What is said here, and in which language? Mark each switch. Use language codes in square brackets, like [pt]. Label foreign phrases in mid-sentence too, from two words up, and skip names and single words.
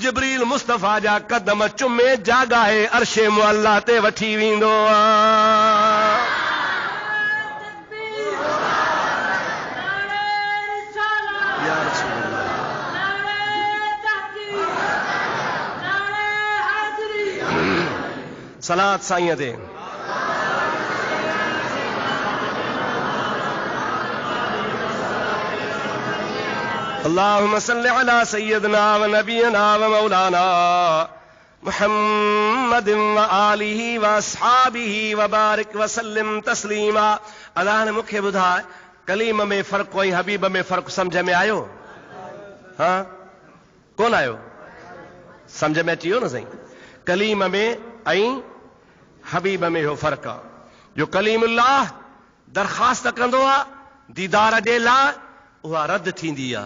[sd] जिब्रील मुस्तफ़ा जा कदम चुमे जाॻाए अर्शे मुअल्ला ते वठी वेंदो आहे। सलात साईं ते। [ar] اللهم صل على سيدنا ونبينا ومولانا محمد وآله وأصحابه وبارك وسلم تسليما. [sd] अल्लाह ने मूंखे ॿुधाए कलीम में फ़र्क़ु ऐं हबीब में फ़र्क़ु सम्झ में आयो? हाँ कोन आयो? सम्झ में अची वियो न साईं? कलीम में ऐं हबीब में हो फ़र्क़ु आहे जो कलीमुल्लाह दरखास्त कंदो आहे दीदार जे लाइ, उहा रद्द थींदी आहे।